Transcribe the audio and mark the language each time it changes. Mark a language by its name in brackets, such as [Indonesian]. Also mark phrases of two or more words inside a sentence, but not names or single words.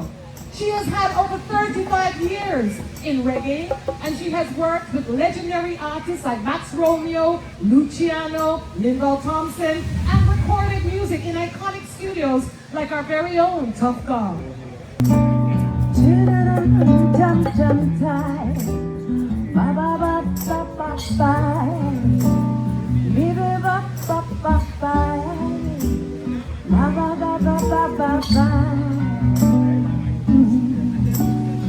[English] She has had over 35 years in reggae, and she has worked with legendary artists like Max Romeo, Luciano, Linval Thompson, and recorded music in iconic studios like our very own Tough God. Jump tight, ba ba ba ba ba ba, live ba ba ba ba, ba ba ba ba ba ba ba.